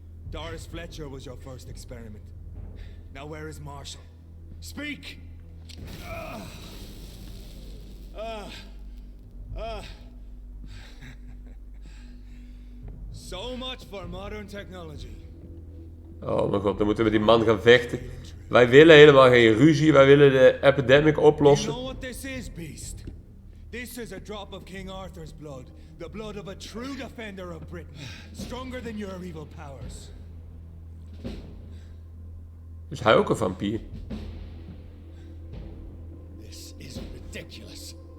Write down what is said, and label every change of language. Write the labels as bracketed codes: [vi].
[en] Doris Fletcher was your first experiment. Now where is Marshall? Speak! So much for modern technology. [nl] Oh mijn god, dan moeten we die man gaan vechten. Wij willen helemaal geen ruzie, wij willen de epidemic [en] You [nl] oplossen. [en] know what this is, Beast? This is a drop of King Arthur's blood. The blood of a true defender of Britain. Stronger than your evil powers. [nl] Is hij ook een vampier? [en] This is ridiculous.